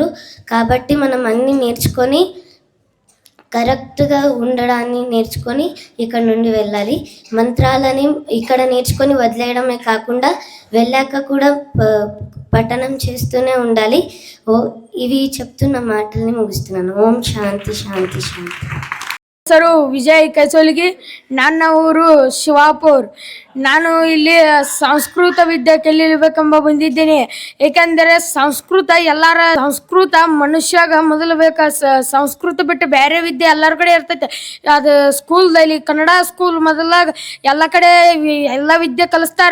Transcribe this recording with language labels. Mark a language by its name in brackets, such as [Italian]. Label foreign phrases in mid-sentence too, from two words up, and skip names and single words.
[Telugu] కాబట్టి మనం అన్నీ నేర్చుకొని కరెక్ట్గా ఉండడాన్ని నేర్చుకొని ఇక్కడ నుండి వెళ్ళాలి. మంత్రాలని ఇక్కడ నేర్చుకొని వదిలేయడమే కాకుండా వెళ్ళాక కూడా పఠనం చేస్తూనే ఉండాలి. ఇవి చెప్తున్న మాటల్ని ముగిస్తున్నాను. [Sanskrit] ఓం శాంతి శాంతి శాంతి. [Kannada] ಹೆಸರು ವಿಜಯ್ ಕೈಸೋಲಿಗಿ, ನನ್ನ ಊರು ಶಿವಾಪುರ್. ನಾನು ಇಲ್ಲಿ ಸಂಸ್ಕೃತ ವಿದ್ಯೆ ಕಲಿಯಬೇಕೆಂಬ ಬಂದಿದ್ದೇನೆ. ಏಕೆಂದರೆ ಸಂಸ್ಕೃತ ಮನುಷ್ಯಾಗ ಮೊದಲು ಬೇಕಾ. ಸಂಸ್ಕೃತ ಬಿಟ್ಟು ಬೇರೆ ವಿದ್ಯೆ ಎಲ್ಲರ ಕಡೆ ಇರ್ತೈತೆ. ಅದು ಸ್ಕೂಲ್ದಲ್ಲಿ ಕನ್ನಡ ಸ್ಕೂಲ್ ಮೊದಲಾಗ ಎಲ್ಲ ಕಡೆ ಎಲ್ಲ ವಿದ್ಯೆ ಕಲಿಸ್ತಾರ.